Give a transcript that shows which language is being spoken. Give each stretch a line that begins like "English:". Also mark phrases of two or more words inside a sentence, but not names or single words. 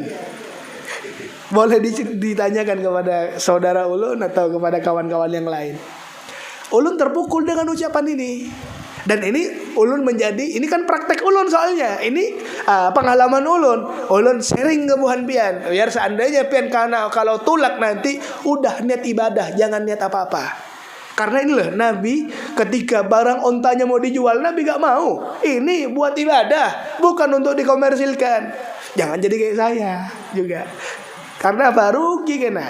Indonesian: Boleh ditanyakan kepada saudara ulun atau kepada kawan-kawan yang lain. Ulun terpukul dengan ucapan ini. Dan ini ulun ini kan praktek ulun soalnya. Ini pengalaman ulun.
Banjar: Ulun sharing ke buhan pian.
Indonesian: Biar seandainya pian kalau tulak nanti udah niat ibadah, jangan niat apa-apa. Karena inilah Nabi ketika barang ontanya mau dijual, Nabi gak mau. Ini buat ibadah, bukan untuk dikomersilkan. Jangan jadi kayak saya juga. Karena baru rugi kena.